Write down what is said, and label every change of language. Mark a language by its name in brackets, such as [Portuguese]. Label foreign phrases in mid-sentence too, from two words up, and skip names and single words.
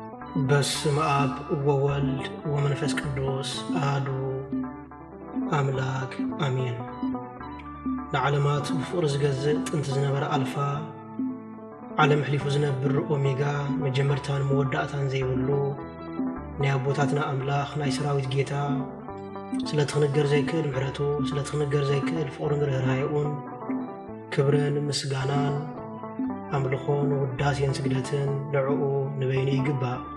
[Geez] በስመ አብ ወወልድ ወመንፈስ ቅዱስ አሐዱ አምላክ አሜን። ለዓለማት ፍቅር [Tigrinya] ዝገዝእ ጥንቲ ዝነበረ አልፋ ዓለም ሕሊፉ ዝነብር ኦሜጋ መጀመርታን መወዳእታን ዘይብሉ ናይ አቦታትና አምላኽ ናይ ሰራዊት ጌታ ስለትኽንገር ዘይክእል ምሕረቱ ስለትኽንገር ዘይክእል ፍቅርን ርህራሄኡን ክብርን ምስጋናን አምልኾን ውዳሴን ስግደትን ንዕኡ ንበይኑ ይግባእ።